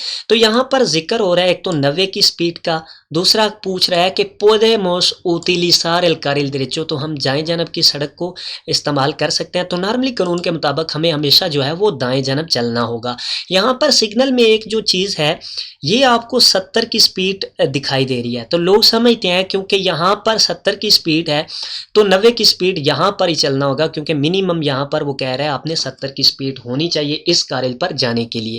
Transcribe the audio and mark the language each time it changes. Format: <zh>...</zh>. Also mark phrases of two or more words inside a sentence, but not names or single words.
<hi>तो यहाँ पर जिक्र हो रहा है एक तो 90 की स्पीड का, दूसरा पूछ रहा है कि</hi> <es>podemos utilizar el carril derecho,</es> <hi>तो हम दाएं जानब की सड़क को इस्तेमाल कर सकते हैं। तो नॉर्मली कानून के मुताबिक हमें हमेशा जो है वो दाएं जानब चलना होगा। यहाँ पर सिग्नल में एक जो चीज़ है ये आपको 70 की स्पीड दिखाई दे रही है, तो लोग समझते हैं क्योंकि यहाँ पर 70 की स्पीड है तो 90 की स्पीड यहाँ पर ही चलना होगा, क्योंकि मिनिमम यहाँ पर वो कह रहा है आपने 70 की स्पीड होनी चाहिए इस कारिल पर जाने के लिए।</hi>